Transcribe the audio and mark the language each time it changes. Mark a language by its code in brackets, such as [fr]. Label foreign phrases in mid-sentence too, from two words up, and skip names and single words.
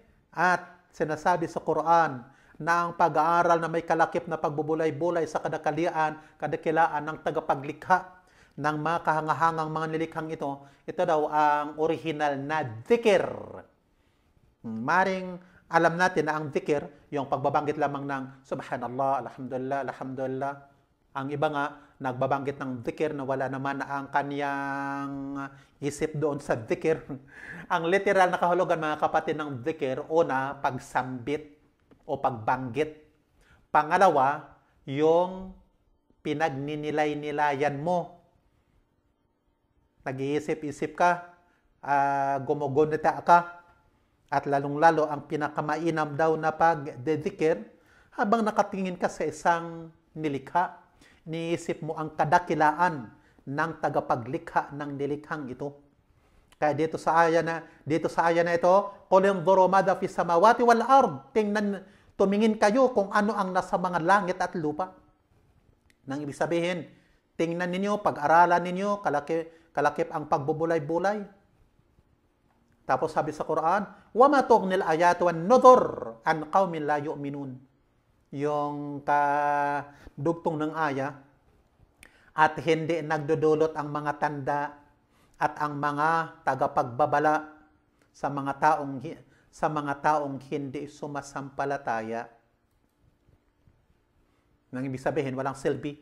[tl] At sinasabi sa Quran na ang pag-aaral na may kalakip na pagbubulay-bulay sa kadakilaan ng tagapaglikha ng mga kahangahangang mga nilikhang ito daw ang original na dhikr. Maring alam natin na ang dhikr, yung pagbabanggit lamang ng [ar] سبحان الله، الحمد لله، الحمد لله. [tl] Ang iba nga, nagbabanggit ng dhikr na wala naman ang kanyang isip doon sa dhikr. Ang literal na kahulugan, mga kapatid, ng dhikr, una, pagsambit o pagbanggit. Pangalawa, yung pinagninilay-nilayan mo. Nag-iisip-isip ka, gumugunita ka, at lalong-lalo ang pinakamainam daw na pagdedikir habang nakatingin ka sa isang nilikha, niisip mo ang kadakilaan ng tagapaglikha ng nilikhang ito. Kaya dito sa aya na ito, [ar] قل انظروا ماذا في السماوات والأرض, [tl] tumingin kayo kung ano ang nasa mga langit at lupa. Nang ibig sabihin, tingnan ninyo, pag-aralan ninyo, kalakip ang pagbubulay-bulay. Tapos sabi sa Quran, [ar] وَمَا تُغْنِي الْآيَاتُ وَالنُّذُرُ عَنْ قَوْمٍ لَا يُؤْمِنُونَ. [tl] Yung kadugtong ng aya, at hindi nagdudulot ang mga tanda at ang mga tagapagbabala sa mga taong hindi sumasampalataya. Nang ibig sabihin, walang silbi.